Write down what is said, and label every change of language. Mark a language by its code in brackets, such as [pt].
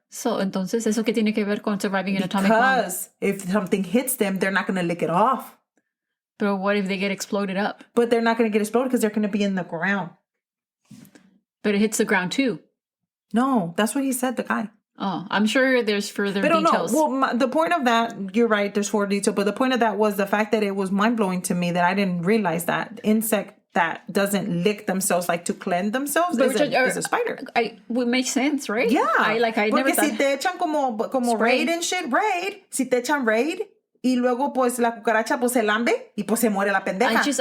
[es] So, entonces, ¿eso qué tiene que ver con [en] surviving an atomic bomb? Because if something hits them, they're not going to lick it off. But what if they get exploded up? But they're not going to get exploded because they're going to be in the ground. But it hits the ground too. No, that's what he said, the guy. Oh, I'm sure there's further [es] Pero [en] details. No. Well, the point of that, you're right, there's further detail, but the point of that was the fact that it was mind-blowing to me that I didn't realize that insect that doesn't lick themselves, like to cleanse themselves, is a spider. Would make sense, right? Yeah. I never thought. [es] Si te echan como Raid [en] and shit, [es] si te echan Raid, y luego pues la cucaracha pues se lambe y pues se muere la pendeja.